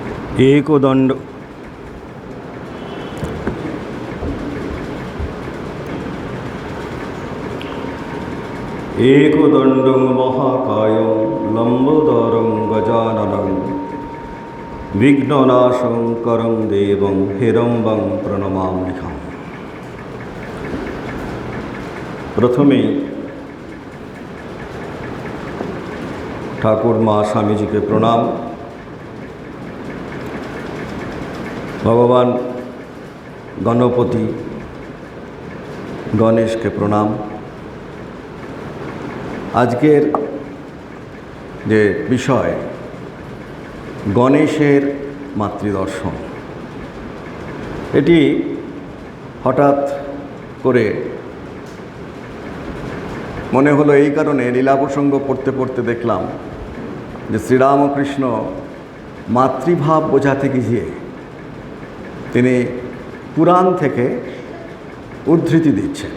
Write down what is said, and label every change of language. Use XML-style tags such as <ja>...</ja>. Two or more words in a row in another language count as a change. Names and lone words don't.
<sa>एकदण्ड एकदण्डं महाकायं लम्बोदरं गजाननं विघ्ननाशं देवं हिरम्बं प्रणमाम्यहम्।</sa> <bn>প্রথমেই ঠাকুর মা স্বামী জী কে প্রণাম। ভগবান গণপতি গণেশ কে প্রণাম। আজকের যে বিষয় গণেশের মাতৃদর্শন, এটি হঠাৎ করে মনে হলো এই কারণে লীলা প্রসঙ্গ পড়তে পড়তে দেখলাম যে শ্রীরামকৃষ্ণ মাতৃভাব বোঝাতে গিয়ে তিনি পুরাণ থেকে উদ্ধৃতি দিচ্ছেন।</bn>